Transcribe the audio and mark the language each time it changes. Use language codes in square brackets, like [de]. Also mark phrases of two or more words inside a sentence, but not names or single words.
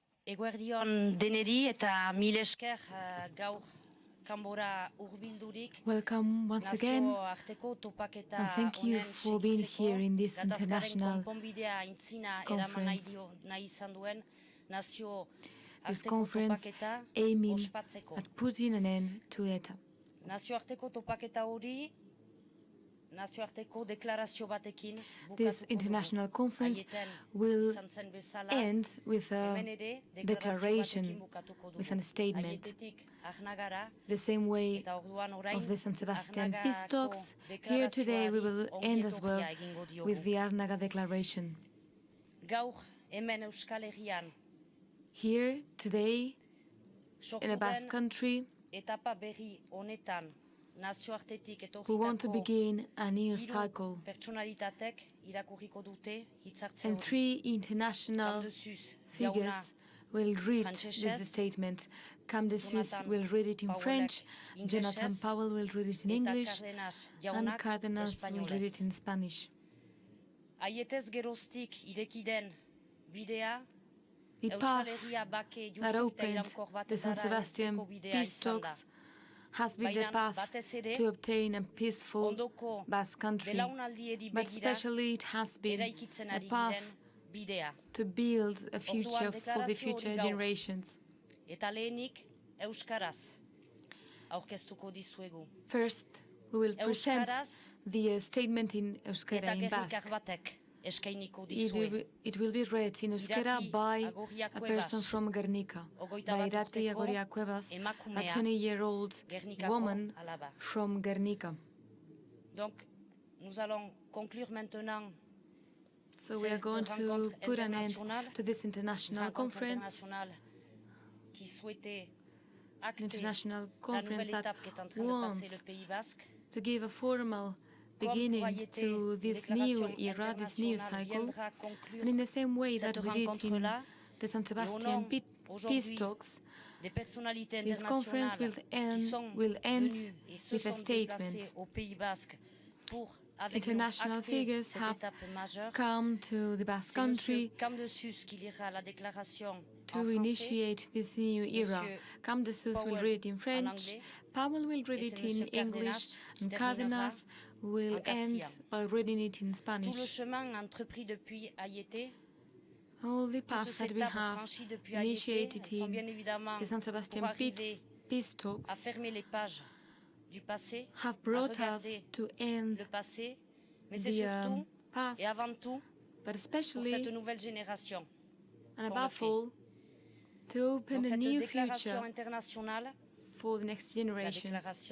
[eu] Eguerdion deneri eta mil esker gaur kanbora hurbildurik. [en] Welcome once again, [eu] nazioarteko topaketa [en] and thank you for being here in this international [eu] konponbidea intzina eraman nahi izan duen [en] this conference aiming at putting an end to ETA. [eu] Nazioarteko topaketa hori nazioarteko deklarazio batekin [en] this international conference will end with a declaration, with a statement. The same way of the San Sebastian peace talks, here today we will end as well with the Arnaga Declaration. [eu] Gaur hemen Euskal Herrian [en] here today in the Basque Country, [eu] etapa berri honetan nazioartetik [en] we want to begin a new cycle, [eu] pertsonalitatek irakurriko dute hitzartze [en] and 3 international figures will read this statement. Cam de Sus will read it in French, Jonathan Powell will read it in English, and Cárdenas will read it in Spanish. [eu] Aietez geroztik ireki den bidea [en] The path that opened the San Sebastian peace talks has been the path to obtain a peaceful Basque country, but especially it has been a path to build a future for the future generations. [eu] Eta lehenik euskaraz aurkeztuko dizuegu. [en] First, we will present the statement in Euskara, in Basque. It will be read in Euskara by a person from Guernica, by Irati Agoria Cuevas, a 20-year-old woman from Guernica. [fr] Donc, nous allons conclure maintenant. [en] So we are going to put an end to this international conference, international conference that wants to give a formal beginning to this new era, this new cycle, and in the same way that we did in the San Sebastian peace talks, this conference will end with a statement. International figures have come to the Basque Country to initiate this new era. Cam de Sus will read it in French, Powell will read it in English, and Cárdenas will end by reading it in Spanish. All the paths that we have initiated in the San Sebastian peace talks have brought us to end the past, but especially and above all, to open a new future for the next generations.